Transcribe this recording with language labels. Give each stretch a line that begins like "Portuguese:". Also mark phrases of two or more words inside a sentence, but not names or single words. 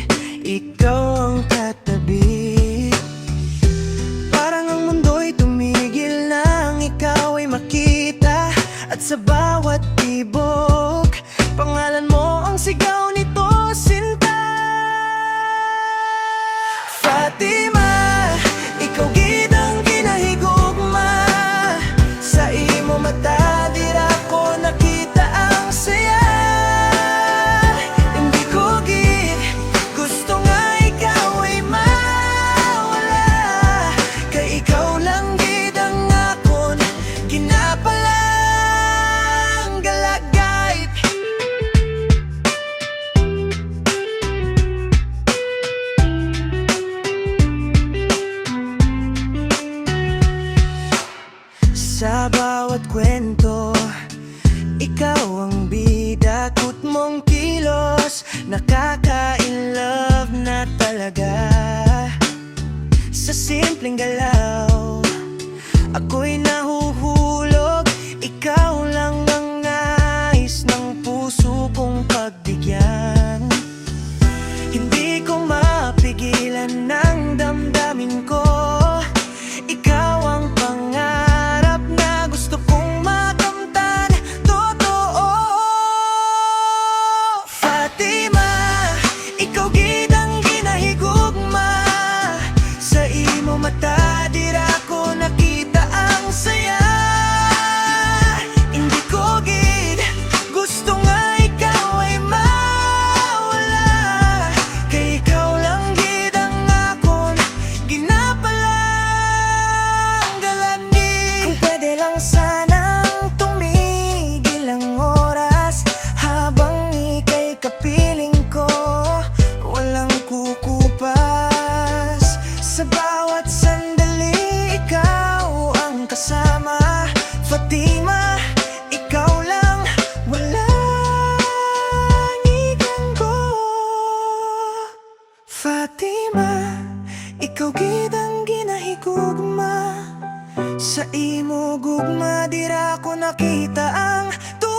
Filipino: Ikaw ang katabi. Parang ang mundo'y tumigil nang ikaw ay makita. At sa bawat tibok, pangalan mo ang sigaw nito, sinta. Fatima,
Hiligaynon: ikaw gid ang ginahigugma. Sa imo mata dira ko nakita ang saya. Hindi ko gid gusto nga ikaw ay mawala. Kay ikaw lang gid ang akon ginapalang galagayt.
Filipino: Sa bawat kwento, ikaw ang bida, kut mong kilos, nakaka-in-love na talaga. Sa simpleng galaw, ako'y nahuhulog. Ikaw lang ang nais ng puso kong pagbigyan. Hindi ko mapigilan ng damdamin ko. Ikaw ang pangarap na gusto kong makamtan. Totoo. Fatima,
Hiligaynon: ikaw gid ang ginahigugma. Sa imo mata dira ko nakita ang saya. Hindi ko gid gusto nga ikaw ay mawala. Kay ikaw lang gid ang akon ginapalang galangin.
Filipino: Kung pwede lang sanang tumigil ang oras habang ika'y kapiling ko, walang kukupas. Sa bawat sandali, ikaw ang kasama. Fatima, ikaw lang, walang igang ko. Fatima,
Hiligaynon: ikaw gid ang ginahigugma. Sa imo gugma dira ko nakita ang